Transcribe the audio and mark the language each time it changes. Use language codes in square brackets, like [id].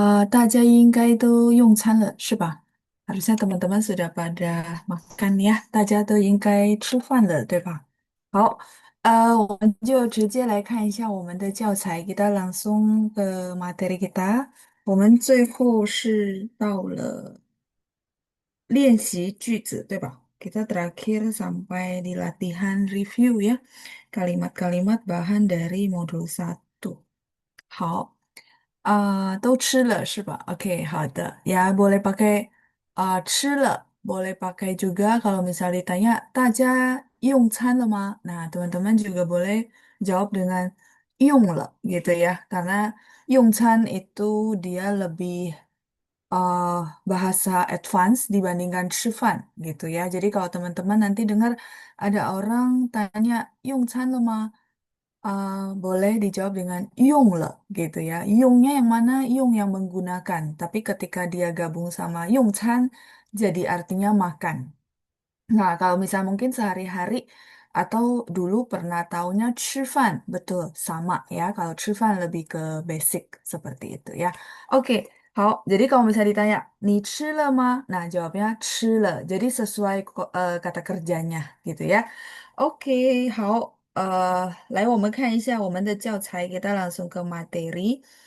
[zh] 大家应该都用餐了，是吧？ [id] Harusnya teman-teman sudah pada makan ya， [zh] 大家都应该吃饭了，对吧？好，我们就直接来看一下我们的教材， [id] kita langsung ke materi kita。 [zh] 我们最后是到了练习句子，对吧？ [id] Kita terakhir sampai di latihan review ya, kalimat-kalimat bahan dari modul 1。 [zh] 好，都吃了是吧？Oke，好的。 [id] Ya boleh pakai [zh] 吃了， [id] boleh pakai juga kalau misal ditanya [zh] 大家用餐了吗？ [id] Nah, teman-teman juga boleh jawab dengan 用了gitu ya, karena 用餐itu dia lebih eh, bahasa advance dibandingkan 吃饭gitu ya. Jadi kalau teman-teman nanti dengar ada orang tanya [zh] 用餐了吗？ [id] boleh dijawab dengan [zh] 用了 [id] gitu ya. Yongnya yang mana? Yong yang menggunakan. Tapi ketika dia gabung sama 用餐, jadi artinya makan. Nah, kalau misal mungkin sehari-hari atau dulu pernah taunya 吃饭, betul, sama ya. Kalau 吃饭 lebih ke basic seperti itu ya. Oke, jadi kalau misalnya ditanya, [zh] 你吃了吗? [id] Nah, jawabnya [zh] 吃了. [id] Jadi sesuai kata kerjanya gitu ya. [zh] Oke, 好，来我们看一下我们的教材，给大家 [id] langsung ke materi。